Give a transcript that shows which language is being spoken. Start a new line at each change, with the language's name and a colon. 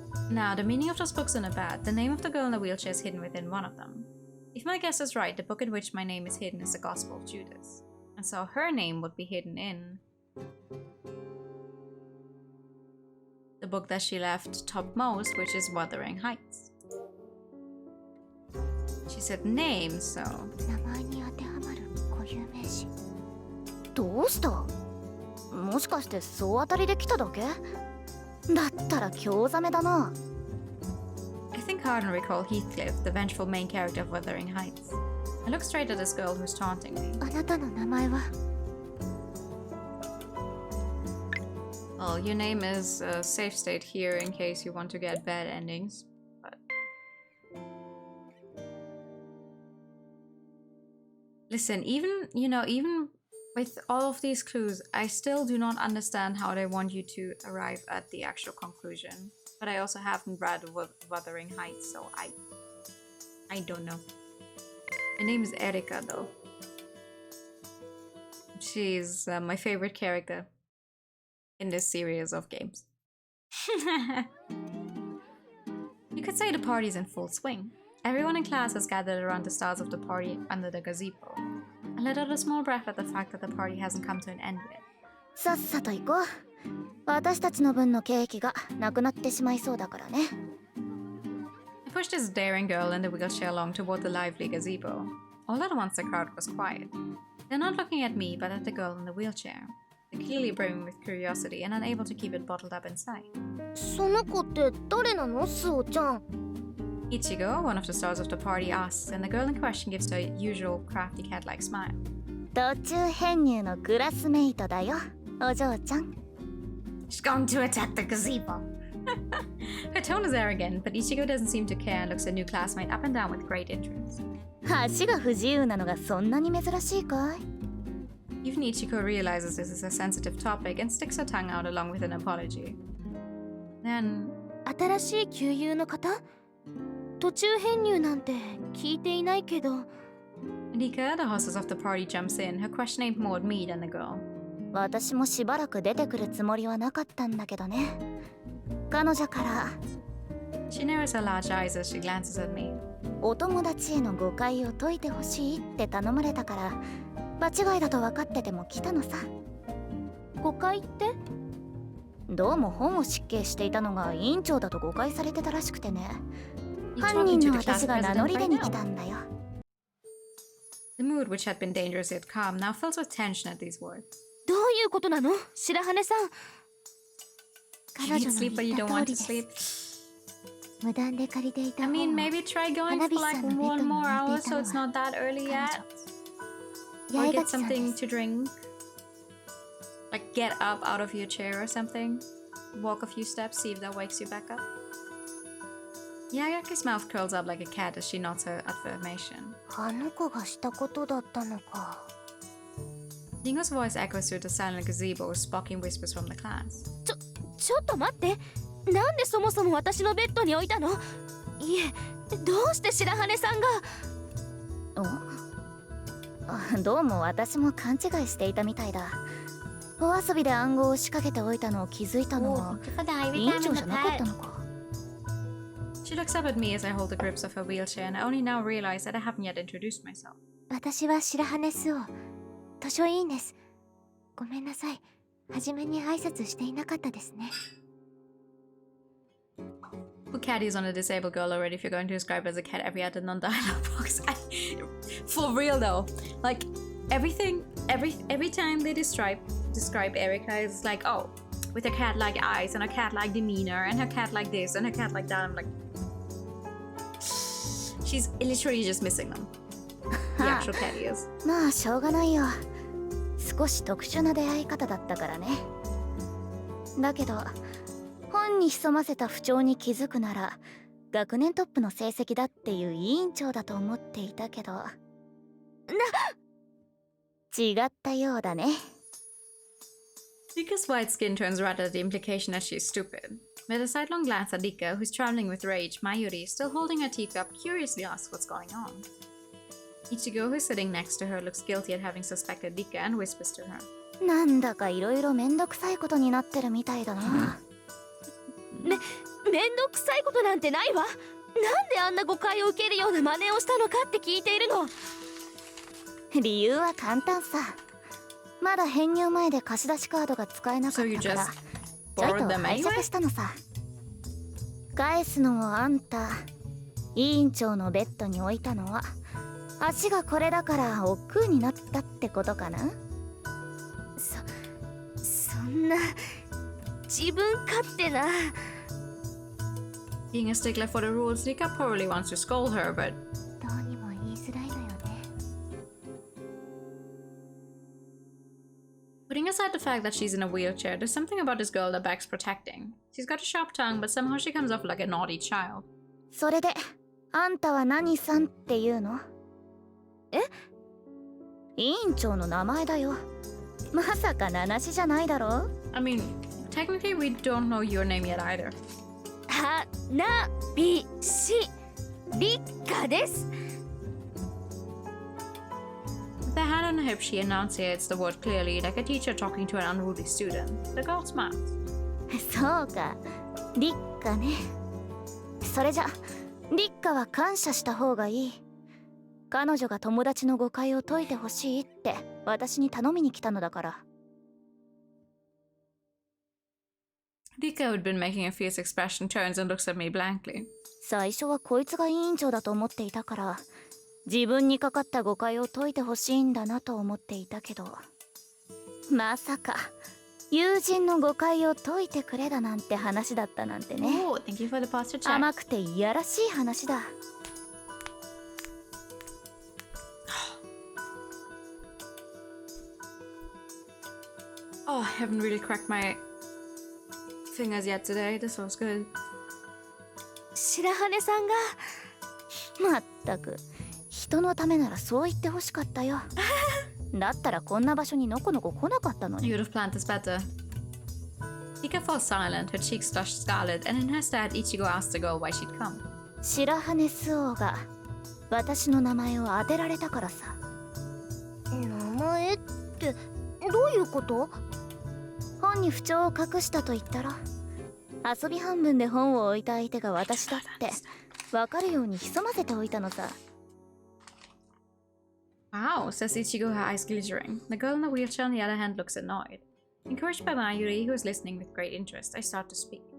English: Now, the meaning of those books on the bed, the name of the girl in the wheelchair is hidden within one of them. If my guess is right, the book in which my name is hidden is the Gospel of Judas. And so her name would be hidden in... the book that she left topmost, which is Wuthering Heights. She said name, so...
Japanese: 名前に当てはまる固有名詞。どうした？もしかして総当たりで来ただけ？だったら興ざめだな。
English: I think hard and recall Heathcliff, the vengeful main character of Wuthering Heights. I look straight at this girl who's taunting me.
Japanese: あなたの名前は？
English: Well, your name is a safe state here in case you want to get bad endings, but... Listen, even with all of these clues, I still do not understand how they want you to arrive at the actual conclusion. But I also haven't read Wuthering Heights, so I don't know. Her name is Erika, though. She's my favorite character in this series of games. You could say the party's in full swing. Everyone in class has gathered around the stars of the party under the gazebo, and let out a small breath at the fact that the party hasn't come to an end yet.
Japanese: さっさと行こう。私たちの分のケーキがなくなってしまいそうだからね。
English: I pushed this daring girl in the wheelchair along toward the lively gazebo. All at once the crowd was quiet. They're not looking at me, but at the girl in the wheelchair. They're clearly brimming with curiosity and unable to keep it bottled up inside.
Japanese: その子って誰なの、スオちゃん。
English: Ichigo, one of the stars of the party, asks, and the girl in question gives her usual crafty cat-like smile.
Japanese: 途中編入のクラスメイトだよ、お嬢ちゃん。
English: She's going to attack the gazebo. Her tone is arrogant, but Ichigo doesn't seem to care and looks her new classmate up and down with great interest.
Japanese: 足が不自由なのがそんなに珍しいかい？
English: Even Ichigo realizes this is a sensitive topic and sticks her tongue out along with an apology. Then,
Japanese: 新しい旧友の方？途中編入なんて聞いていないけど。
English: Rika, the hostess of the party, jumps in, her question aimed more at me than the girl.
Japanese: 私もしばらく出てくるつもりはなかったんだけどね。彼女から。
English: She narrows her large eyes as she glances at me.
Japanese: お友達への誤解を解いてほしいって頼まれたから、場違いだと分かってても来たのさ。誤解って？どうも本を執権していたのが委員長だと誤解されてたらしくてね。犯人の私が名乗り出に来たんだよ。
English: The mood, which had been dangerous yet calm, now fills with tension at these words.
Japanese: どういうことなの、白羽さん。
English: You need sleep, but you don't want to sleep.
Japanese: 無断で借りていた
English: I
Japanese: 本を
English: mean, maybe try going for like 1 more hour so it's not that early yet. Or get something to drink. Like get up out of your chair or something. Walk a few steps, see if that wakes you back up. Yagaki's mouth curls up like a cat as she nods her affirmation.
Japanese: あの子がしたことだったのか。
English: Dingo's voice echoes through the silent gazebo with sparking whispers from the class.
Japanese: ちょっと待って。なんでそもそも私のベッドに置いたの？いえ、どうして白羽さんが。どうも私も勘違いしていたみたいだ。お遊びで暗号を仕掛けておいたのを気づいたのは委員長じゃなかったのか。
English: She looks up at me as I hold the grips of her wheelchair, and I only now realize that I haven't yet introduced myself.
Japanese: 私は白羽スオ、図書委員です。ごめんなさい。はじめに挨拶していなかったですね。
English: Put caddies on a disabled girl already if you're going to describe her as a cat every other non-dialogue box. For real though, like every time they describe Erika is like, oh, with her cat-like eyes and her cat-like demeanor and her cat like this and her cat like that. I'm like, she's literally just missing them. The actual caddies.
Japanese: まあしょうがないよ。少し特殊な出会い方だったからね。だけど本に潜ませた不調に気づくなら学年トップの成績だっていう委員長だと思っていたけど違ったようだね。
English: Rika's white skin turns red at the implication that she's stupid. With a sidelong glance at Rika, who's trembling with rage, Mayuri, still holding her teacup, curiously asks what's going on. Ichigo, who's sitting next to her, looks guilty at having suspected Rika and whispers to her.
Japanese: なんだかいろいろめんどくさいことになってるみたいだな。めんどくさいことなんてないわ。なんであんな誤解を受けるような真似をしたのかって聞いているの。理由は簡単さ。まだ編入前で貸し出しカードが使えなかったから、ちょいと拝借したのさ。返すのもあんた、委員長のベッドに置いたのは足がこれだから億劫になったってことかな。そんな自分勝手な。
English: Being a stickler for the rules, Rika probably wants to scold her, but
Japanese: どうにも言いづらいのよね。
English: putting aside the fact that she's in a wheelchair, there's something about this girl that begs protecting. She's got a sharp tongue, but somehow she comes off like a naughty child.
Japanese: それであんたは何さんっていうの？え？委員長の名前だよ。まさか名なしじゃないだろ？
English: I mean, technically we don't know your name yet either.
Japanese: はなびしりかです。
English: With her hand on her hip, she enunciates the word clearly, like a teacher talking to an unruly student. The girl smiles.
Japanese: そうか、りっかね。それじゃ立花は感謝した方がいい。彼女が友達の誤解を解いてほしいって私に頼みに来たのだから。
English: Rika, who had been making a fierce expression, turns and looks at me blankly.
Japanese: 最初はこいつが委員長だと思っていたから、自分にかかった誤解を解いてほしいんだなと思っていたけど、まさか友人の誤解を解いてくれだなんて話だったなんてね。
English: Oh, thank you for the posture check.
Japanese: 甘くていやらしい話だ。
English: Oh, I haven't really cracked my fingers yet today. This was good.
Japanese: 白羽さんがまったく人のためならそう言ってほしかったよ。だったらこんな場所にのこのこ来なかったのに。
English: You would have planned this better. Rika falls silent, her cheeks flush scarlet, and in her stead, Ichigo asks the girl why she'd come.
Japanese: 白羽スオが私の名前を当てられたからさ。名前ってどういうこと？本に不調を隠したと言ったら、遊び半分で本を置いた相手が私だって分かるように潜ませておいたのさ。
English: Wow, says Ichigo, her eyes glittering. The girl in the wheelchair, on the other hand, looks annoyed. Encouraged by Mayuri, who is listening with great interest, I start to speak.